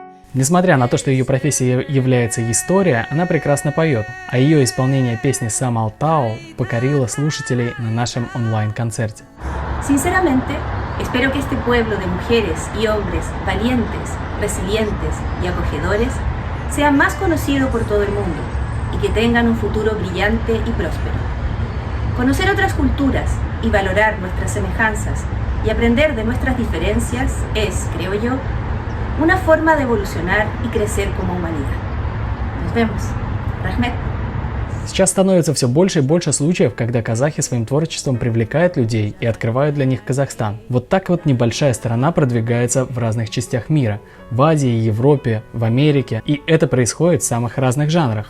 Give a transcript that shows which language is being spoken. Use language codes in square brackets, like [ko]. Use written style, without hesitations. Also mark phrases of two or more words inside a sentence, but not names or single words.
[ru] Несмотря на то, что ее профессией является история, она прекрасно поет, а ее исполнение песни «Сам Алтау» покорило слушателей на нашем онлайн-концерте. [es] Sinceramente, espero que este pueblo de mujeres y hombres valientes, resilientes y acogedores sea más conocido por todo el mundo y que tengan un futuro brillante y próspero. Conocer otras culturas y valorar nuestras semejanzas y aprender de nuestras diferencias es, creo yo, una forma de evolucionar y crecer como humanidad. Nos vemos. Rahmet. [ru] Сейчас становится все больше и больше случаев, когда казахи своим творчеством привлекают людей и открывают для них Казахстан. Вот так вот небольшая страна продвигается в разных частях мира, в Азии, Европе, в Америке, и это происходит в самых разных жанрах.